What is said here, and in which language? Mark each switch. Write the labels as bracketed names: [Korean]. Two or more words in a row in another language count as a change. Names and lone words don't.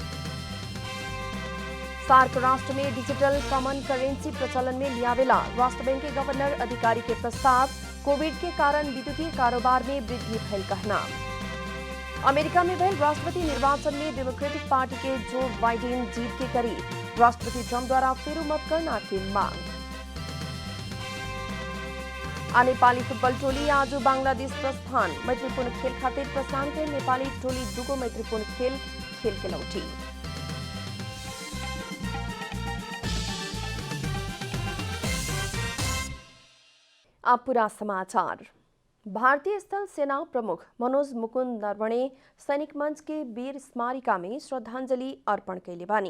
[Bhojpuri] सार्क राष्ट्र में [English] digital common currency [Bhojpuri] प्रचलन में लियावेला। राष्ट्र बैंक के गवर्नर अधिकारी के प्रस्ताव। कोविड के कारण विद्युतीय कारोबार में वृद्धि भइल कहना। अमेरिका में भइल राष्ट्रपति निर्वाचन में डेमोक्रेटिक पार्टी के जो बाइडेन जीत के करीब। राष्ट्रपति ट्रंप द्वारा फेरू मत करना की मांग। नेपाली फुटबल टोली आज बांग्लादेश प्रस्थान। मैत्रीपूर्ण खेल खातिर प्रस्थान के नेपाली टोली दुगो मैत्रीपूर्ण खेल के लौटी। अब पूरा समाचार। भारतीय स्थल सेना प्रमुख मनोज मुकुंद नरवणे सैनिक मंच के वीर स्मारिका में श्रद्धांजलि अर्पण कैले बानी।